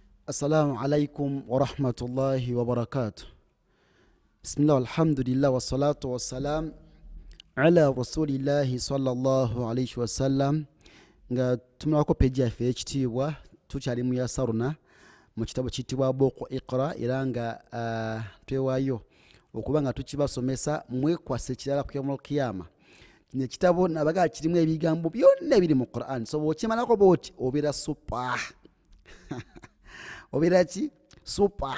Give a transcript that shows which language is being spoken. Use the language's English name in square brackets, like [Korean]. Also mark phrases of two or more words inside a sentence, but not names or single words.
[Arabic] السلام عليكم ورحمة الله وبركاته. بسم الله الحمد لله والصلاة والسلام على رسول الله صلى الله عليه وسلم. [Ganda] Nga tumulako peji yaffe ekitiibwa tukyali mu yasaruna mu kitabo kitibwa Boko Iqra era nga twewaayo okuba nga tukibasomesa mwekwase kirala ku [Arabic] يوم القيامة. [Ganda] Kino ekitabo nabaga kirimu ebigambo byonna ebiri mu Qur'an, so bw'okimalako bw'oti obeera super obeera ki super.